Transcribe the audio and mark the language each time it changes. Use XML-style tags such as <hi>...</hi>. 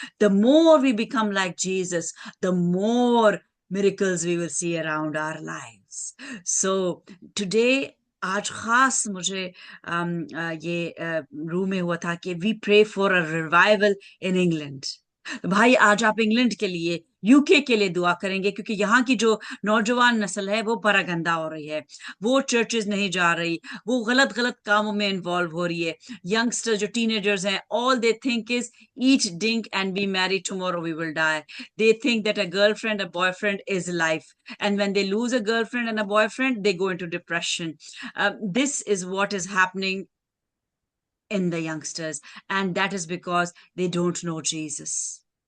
<en>The more we become like Jesus, the more miracles we will see around our lives. So today</en> <ur>آج خاص مجھے یہ روح میں ہوا تھا کہ</ur> <en>we pray for a revival in England.</en> <ur>بھائی آج آپ انگلینڈ کے لیے، یو کے لیے دعا کریں گے، کیونکہ یہاں کی جو نوجوان نسل ہے وہ پراگندہ ہو رہی ہے، وہ چرچز نہیں جا رہی، وہ غلط کاموں میں انوالو ہو رہی ہے. ینگسٹر جو ٹین ایجرز ہیں،</ur> <en>all they think is eat, drink and be married, tomorrow we will die. They think that a girlfriend, a boyfriend is life. And when they lose a girlfriend and a boyfriend, they go into depression. This is what is happening in the youngsters, and that is because they don't know Jesus.</en>